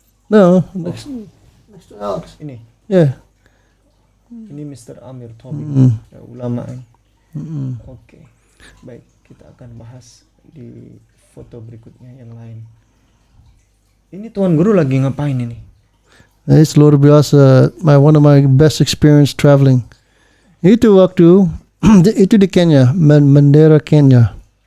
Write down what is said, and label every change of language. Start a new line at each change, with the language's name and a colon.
English: No, next to Alex.
Indonesian: Ini
English: Yeah.
Indonesian: Mr. Amir Tobing, ya, ulama. Oke, baik, kita akan bahas di foto berikutnya yang lain. Ini Tuan Guru lagi ngapain ini?
English: It's
Indonesian: luar biasa.
English: One of my best experience traveling.
Indonesian: Itu waktu itu di Kenya, Mandera, Kenya.